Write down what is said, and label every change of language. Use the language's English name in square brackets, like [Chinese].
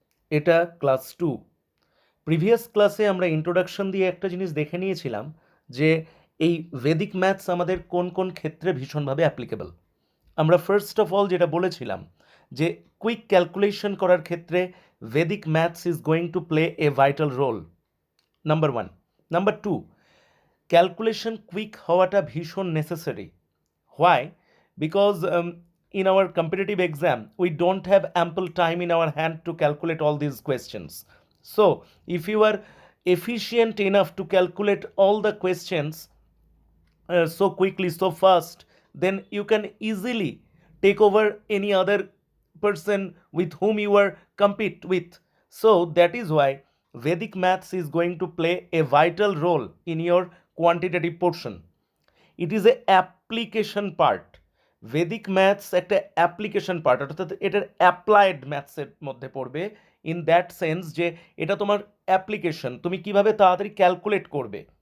[Bangla] এটা class 2। Previous ক্লাসে আমরা ইন্ট্রোডাকশন দিয়ে একটা জিনিস দেখে নিয়েছিলাম যে এই ভেদিক ম্যাথস আমাদের কোন কোন ক্ষেত্রে ভীষণভাবে অ্যাপ্লিকেবল। আমরা ফার্স্ট অফ অল যেটা বলেছিলাম যে কুইক ক্যালকুলেশন করার ক্ষেত্রে [English] Vedic maths is going to play a vital role, [Bangla] number 1। Number 2, calculation quick হওয়াটা ভীষণ necessary. [English] Why? Because in our competitive exam, we don't have ample time in our hand to calculate all these questions. So, if you are efficient enough to calculate all the questions so quickly, so fast, then you can easily take over any other person with whom you are compete with. So that is why Vedic maths is going to play a vital role in your quantitative portion. It is a application part. [Bangla] Vedic maths একটা application part, অর্থাৎ এটার applied ম্যাথসের মধ্যে পড়বে, [English] in that sense [Bangla] যে এটা তোমার application, তুমি কিভাবে তাড়াতাড়ি ক্যালকুলেট করবে।